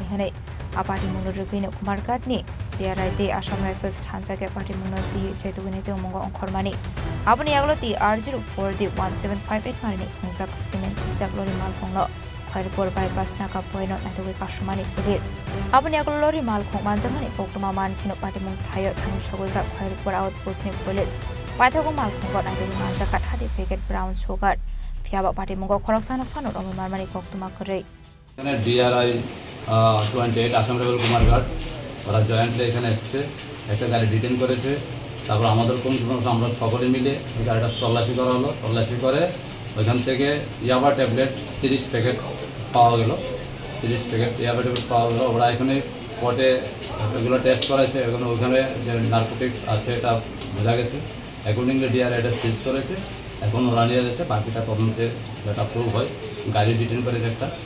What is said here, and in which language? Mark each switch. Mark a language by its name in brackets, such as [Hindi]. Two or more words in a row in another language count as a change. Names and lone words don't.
[Kok Borok] hane apati muno rugine kumarga ni dia raite Assam Rifles thansa ke party muno di chaitugine te umongo onkhormani aboni aglo ti R04 di 1758 mari ni khungsak cement jak lori mal khongno Khairpur bypass naka poino natuge kashmani police aboni aglo lori mal khong manjamani kokma man khino party mung thayo thang shogoi ka Khairpur outpost ni police Paithago mal khonggot natuge manja kat hadi packet [English] brown sugar [Kok Borok] Fiaba party mungo khoroksana fanot omo marmani koktuma korei [Bangla] এখানে ডিআরআই 28 আসাম রেবেল কুমারঘাট ওরা জয়েন্টলি এখানে এসেছে একটা গাড়ি ডিটেন করেছে তারপর আমাদের কোন আমরা সকলে মিলে এই গাড়িটা তল্লাশি করা হলো তল্লাশি করে ওইখান থেকে ইয়াবা ট্যাবলেট 30 প্যাকেট পাওয়া গেল 30 প্যাকেট ইয়াবা ট্যাবলেট পাওয়া গেল ওরা এখানে স্পটে এগুলো টেস্ট করেছে এবং ওইখানে যে নার্কোটিক্স আছে এটা বোঝা গেছে অ্যাকর্ডিংলি ডিআরআই এটা সিজ করেছে এখন ওরা নিয়ে যাচ্ছে বাকিটা তদন্তে যেটা প্রুভ হয় গাড়ি ডিটেন করেছে একটা